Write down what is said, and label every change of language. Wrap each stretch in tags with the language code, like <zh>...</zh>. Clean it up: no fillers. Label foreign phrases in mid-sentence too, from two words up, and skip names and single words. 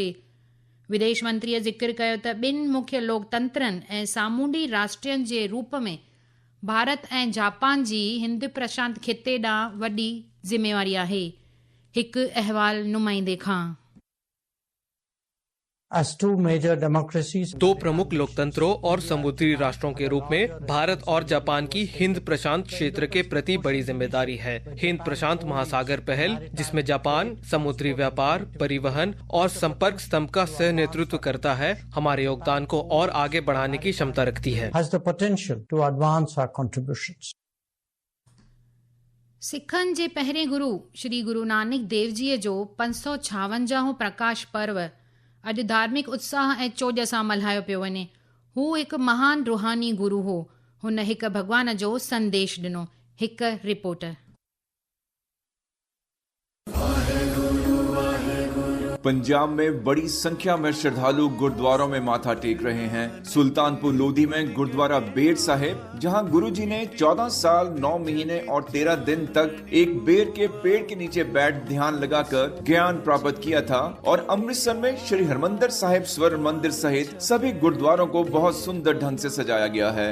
<sd>विदेश मंत्रीअ ज़िक्र कयो त ॿिनि मुख्य लोकतंत्रनि ऐं सामूंडी राष्ट्रनि जे रूप में भारत ऐं जापान जी हिंद प्रशांत खिते ॾांहुं वॾी ज़िमेवारी आहे। हिकु अहवाल नुमाइंदे खां।</sd> <en>As two major democracies,</en> <hi>दो प्रमुख लोकतंत्रों और समुद्री राष्ट्रों के रूप में भारत और जापान की हिंद प्रशांत क्षेत्र के प्रति बड़ी जिम्मेदारी है। हिंद प्रशांत महासागर पहल, जिसमें जापान समुद्री व्यापार, परिवहन और संपर्क स्तंभ का सह नेतृत्व करता है, हमारे योगदान को और आगे बढ़ाने की क्षमता रखती है।</hi> <en>has the potential to advance our contributions.</en> <sd>सिखनि जे पहिरें गुरु श्री गुरु नानक देव जीअ जो 556 प्रकाश पर्व अॼु धार्मिक उत्साह ऐं चोज सां मल्हायो पियो वञे। हू हिकु महान रुहानी गुरु हो। हुन हिकु भॻवान जो संदेश ॾिनो। हिकु रिपोर्ट।</sd> <hi>पंजाब में बड़ी संख्या में श्रद्धालु गुरुद्वारों में माथा टेक रहे हैं। सुल्तानपुर लोधी में गुरुद्वारा बेर साहिब, जहां गुरुजी ने 14 साल 9 महीने और 13 दिन तक एक बेर के पेड़ के नीचे बैठ ध्यान लगाकर ज्ञान प्राप्त किया था, और अमृतसर में श्री हरमंदिर साहिब स्वर्ण मंदिर सहित सभी गुरुद्वारों को बहुत सुंदर ढंग से सजाया गया है।</hi>